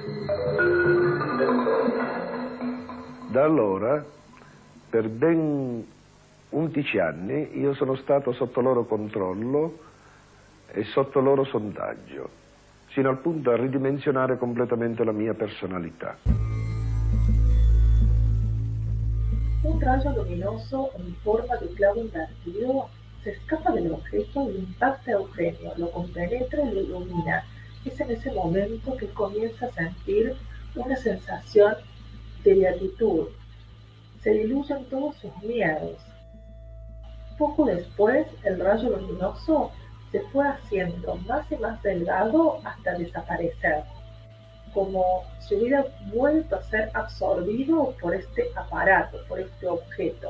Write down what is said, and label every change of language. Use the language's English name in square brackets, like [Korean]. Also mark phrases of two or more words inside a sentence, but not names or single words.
[Italian] Da allora, per ben 11 anni, io sono stato sotto loro controllo e sotto loro sondaggio, sino al punto da ridimensionare completamente la mia personalità. [Spanish] Un rayo luminoso en forma de clavo invertido se escapa del objeto y impacta a Eugenio, lo compenetra y lo ilumina. Es en ese momento que comienza a sentir una sensación de beatitud. Se diluyen todos sus miedos. Poco después, el rayo luminoso se fue haciendo más y más delgado hasta desaparecer, como si hubiera vuelto a ser absorbido por este aparato, por este objeto.